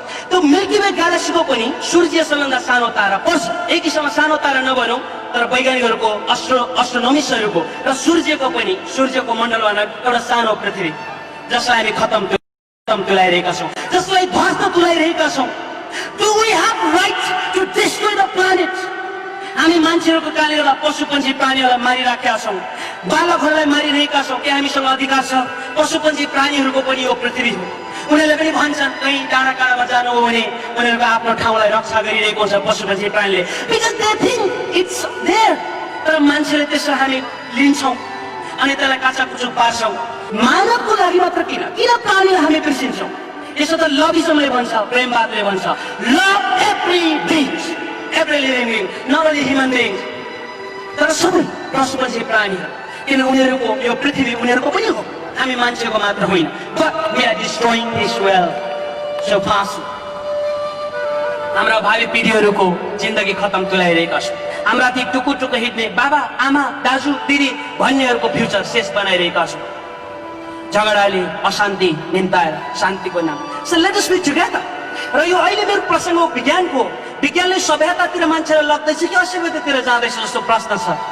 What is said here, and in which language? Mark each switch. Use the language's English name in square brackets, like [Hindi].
[Nepali] त्यो milky way ग्यालेक्सीको पनि सूर्यसँग सानो तारा पर्छ। एक किसिममा सानो तारा नभनौँ तर वैज्ञानिकहरूको एस्ट्रोनोमिस्टहरूको र सूर्यको पनि, सूर्यको मण्डलमा एउटा सानो पृथ्वी जसलाई हामी खतम तुलाइरहेका छौँ, जसलाई ध्वस्त तुलाइरहेका छौँ। [English] Do we have right to destroy the planet? [Nepali] हामी मान्छेहरूको कारणले गर्दा पशु पंक्षी प्राणीहरूलाई मारिराखेका छौँ, बालकहरूलाई मारिरहेका छौँ। के हामीसँग अधिकार छ? पशु पंक्षी प्राणीहरूको पनि यो पृथ्वी हो। उनीहरूले पनि भन्छन् कहीँ डाँडा काँडामा जानु हो भने उनीहरूको आफ्नो ठाउँलाई रक्षा गरिरहेको हुन्छ पशु पंक्षी प्राणीले, [English] Because they think it's there. [Nepali] तर मान्छेले त्यसलाई हामी लिन्छौँ अनि त्यसलाई काचाकुचो पार्छौँ। मानवको लागि मात्र किन प्राणीलाई हामी बिर्सिन्छौँ? यसो त लभिजमले भन्छ, प्रेमवादले भन्छ, [English] love every beings, every living being, not only human beings, [Nepali] तर सबै पशु पंक्षी प्राणीहरू, किन उनीहरूको यो पृथ्वी उनीहरूको पनि हो, हामी मान्छेको मात्र होइन। [English] But we are destroying this world so fast. [Nepali] हाम्रा भावी पिढीहरूको जिन्दगी खतम तुलाइरहेका छौँ। हाम्रा ती टुकुटुकु हिँड्ने बाबा आमा दाजु दिदी भन्नेहरूको फ्युचर शेष बनाइरहेका छौँ। झगडाले अशान्ति निम्ताएर शान्तिको नाम। [English] So let us be together. [Nepali] र यो अहिले मेरो प्रसङ्ग हो विज्ञानको। विज्ञानले सभ्यतातिर मान्छेलाई लग्दैछ कि असभ्यतातिर जाँदैछ जस्तो प्रश्न छ।